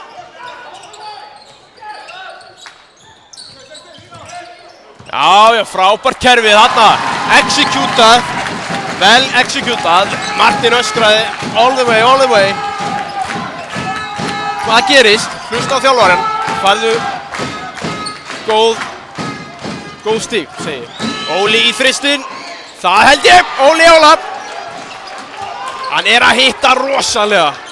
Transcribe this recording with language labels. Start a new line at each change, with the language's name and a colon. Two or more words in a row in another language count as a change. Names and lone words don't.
Icelandic: Já, frábært kerfið þarna. Executað. Vel executað. Martin öskraði
English: all the way.
Icelandic: Hvað gerist? Hlusta á þjálfarinn. Færðu góð stíg, segir. Óli í þristinn. Það held ég. Óli Ólaf. Hann er að hitta rosalega.